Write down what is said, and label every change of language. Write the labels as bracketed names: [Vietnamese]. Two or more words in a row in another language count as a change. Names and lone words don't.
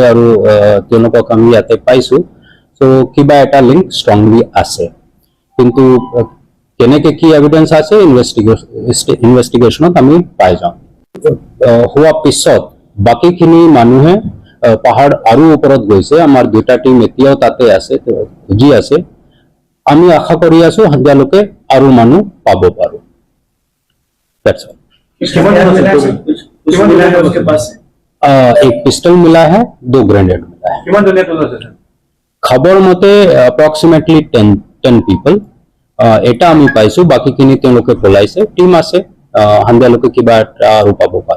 [Assamese] আৰু তেওঁলোকক আমি ইয়াতে পাইছো সো কিবা এটা [English] link strongly [Assamese] আছে কিন্তু কেনেকে কি এভিডেন্স আছে ইনভেস্টিগেশনত আমি পাই যাওঁ হোৱা পিছত বাকীখিনি মানুহে পাহাৰ আৰু ওপৰত গৈছে আমাৰ দুটা টিম এতিয়াও তাতে আছে খুজি আছে আমি আশা কৰি আছো সন্ধিয়ালৈকে আৰু মানুহ পাব পাৰো [English] That's all. [Hindi] एक पिस्टल मिला है 2 ग्रेनेड मिला है खबर मते [English] approximately 10 people [Assamese] এটা আমি পাইছো বাকি খিনি তেওঁলোকে পলাইছে টিম আছে সন্ধিয়ালৈকে কিবা আৰু পাব পাৰে